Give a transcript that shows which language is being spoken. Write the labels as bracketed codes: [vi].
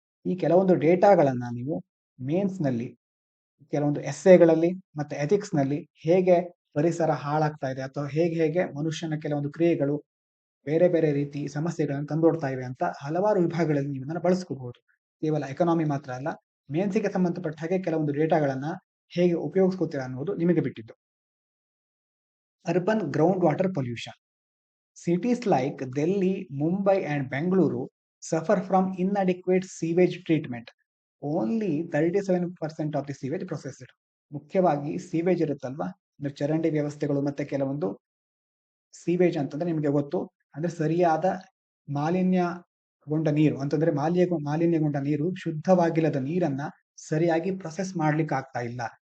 [kn] ಈ ಕೆಲವೊಂದು ಡೇಟಾಗಳನ್ನ ನೀವು ಮೇನ್ಸ್ ನಲ್ಲಿ, ಕೆಲವೊಂದು ಎಸ್ಸೆಗಳಲ್ಲಿ ಮತ್ತೆ ಎಥಿಕ್ಸ್ ನಲ್ಲಿ ಹೇಗೆ ಪರಿಸರ ಹಾಳಾಗ್ತಾ ಇದೆ ಅಥವಾ ಹೇಗೆ ಮನುಷ್ಯನ ಕೆಲವೊಂದು ಕ್ರಿಯೆಗಳು ಬೇರೆ ಬೇರೆ ರೀತಿ ಸಮಸ್ಯೆಗಳನ್ನು ತಂದೊಡ್ತಾ ಇವೆ ಅಂತ ಹಲವಾರು ವಿಭಾಗಗಳಲ್ಲಿ ನೀವು ಇದನ್ನ ಬಳಸ್ಕೋಬಹುದು. ಕೇವಲ ಎಕನಾಮಿ ಮಾತ್ರ ಅಲ್ಲ, ಮೇನ್ಸಿಗೆ ಸಂಬಂಧಪಟ್ಟ ಹಾಗೆ ಕೆಲವೊಂದು ಡೇಟಾಗಳನ್ನ ಹೇಗೆ ಉಪಯೋಗಿಸ್ಕೋತೀರಾ ಅನ್ನೋದು ನಿಮಗೆ ಬಿಟ್ಟಿದ್ದು. [en] Urban ground water pollution. Cities like Delhi, Mumbai and Bengaluru suffer from inadequate sewage treatment. Only 37% of the sewage processed. [kn] ಮುಖ್ಯವಾಗಿ ಸೀವೇಜ್ ಇರುತ್ತಲ್ವಾ, ಅಂದ್ರೆ ಚರಂಡಿ ವ್ಯವಸ್ಥೆಗಳು ಮತ್ತೆ ಕೆಲವೊಂದು ಸೀವೇಜ್ ಅಂತಂದ್ರೆ ನಿಮಗೆ ಗೊತ್ತು, ಅಂದ್ರೆ ಸರಿಯಾದ ಮಾಲಿನ್ಯಗೊಂಡ ನೀರು ಅಂತಂದ್ರೆ ಮಾಲಿನ್ಯಗೊಂಡ ನೀರು, ಶುದ್ಧವಾಗಿಲ್ಲದ ನೀರನ್ನ ಸರಿಯಾಗಿ ಪ್ರೊಸೆಸ್ ಮಾಡ್ಲಿಕ್ಕೆ ಆಗ್ತಾ ಇಲ್ಲ.